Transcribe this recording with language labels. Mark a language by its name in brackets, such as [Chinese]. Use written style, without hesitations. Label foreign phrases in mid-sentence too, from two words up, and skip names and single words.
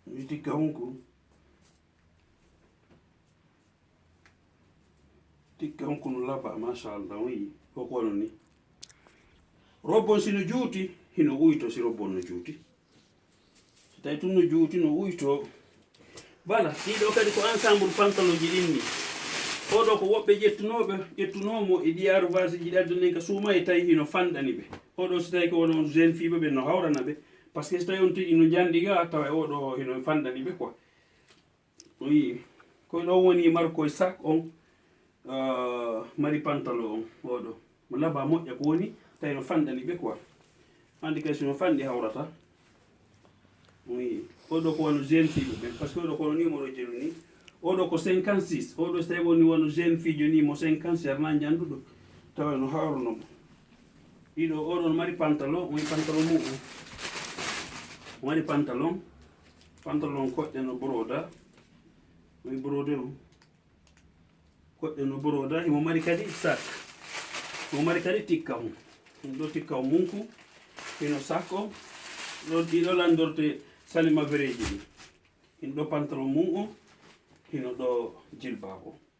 [Fula] tikka hunko no laba machallah wi koko wono ni robbon sino juuti hino uyto si robbon no juuti so tawi tun no juuti no uyto voilà ɗiɗo kadi ko [French] ensemble pantalon [Fula] ji ɗin ni oɗo ko woɓɓe ƴettunomo e ɗi arvage ji ɗi addunen ka suuma e tawi hino fanɗani ɓe oɗo so tawi ko wono jeune fiɓe ɓe no hawrana ɓe par ce que so tawi on tiɗi no janɗi ga tawa oɗo hino fanɗani ɓe quoi oui koye ɗo woni markoye sac on mari pantalon on oɗo mo laba moƴƴa ko woni tawi no fanɗani ɓe quoi hande kay sono fanɗi hawrata oui oɗo ko wono jeune fiɓe ɓen par ce que oɗo kono ni moɗo jelu ni oɗo ko 56 oɗo so tawi woni wono jeune fijo ni mo 50 arna janduɗo tawa no hawranomo ɗiɗo oɗon mari pantalon woni pantalon muɗum mari pantalon koɗɗe no broda woni brode o koɗɗe no broda himo mari kadi sac mo mari kadi tikka mum ɗo tikka o munku hino sac o ɗiɗo landorte salima vereji ɗi hino ɗo pantalon mum o hino ɗo jilbabo